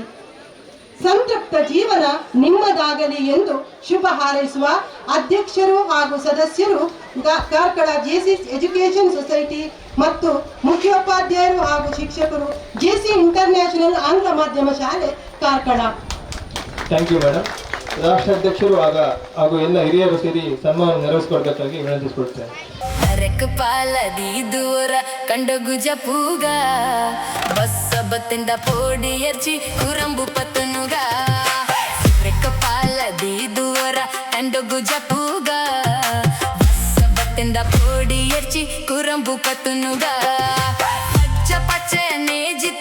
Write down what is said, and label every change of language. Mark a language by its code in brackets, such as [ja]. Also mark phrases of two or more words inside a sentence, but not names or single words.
[kn] ಸಂತೃಪ್ತ ಜೀವನ ನಿಮ್ಮದಾಗಲಿ ಎಂದು ಶುಭ ಹಾರೈಸುವ ಅಧ್ಯಕ್ಷರು ಹಾಗೂ ಸದಸ್ಯರು, ಕಾರ್ಕಳ ಜೆಸಿ ಎಜುಕೇಶನ್ ಸೊಸೈಟಿ ಮತ್ತು ಮುಖ್ಯೋಪಾಧ್ಯಾಯರು ಹಾಗೂ ಶಿಕ್ಷಕರು, ಜೆಸಿ ಇಂಟರ್ನ್ಯಾಷನಲ್ ಆಂಗ್ಲ ಮಾಧ್ಯಮ ಶಾಲೆ ಕಾರ್ಕಳ. [en] thank you madam. [kn] ರಾಷ್ಟ್ರಾಧ್ಯಕ್ಷರು ಹಾಗೂ ಎಲ್ಲ ಹಿರಿಯರು ಸೇರಿ ಸನ್ಮಾನ ನೆರವೇರಿಸಿಕೊಡ್ಬೇಕಾಗಿ ವಿನಂತಿಸಿಕೊಡ್ತೇನೆ. [tcy] ಪಾಲದಿ ದೂರ ಕಂಡು ಗುಜ ಪೂಗ ಬಸ್ಸ ಬತ್ತಿಂದ ಪೋಡಿ ಎರ್ಚಿ ಕುರಂಬು ಪತ್ತನುಗ ಪಾಲದಿ ದೂರ ಕಂಡು ಗುಜ ಪೂಗ ಬಸ್ಸ ಬತ್ತಿಂದ ಪೋಡಿ ಎರ್ಚಿ ಕುರಂಬು ಪತ್ತನುಗ ಪಚ್ಚ ಪಚ್ಚನೆ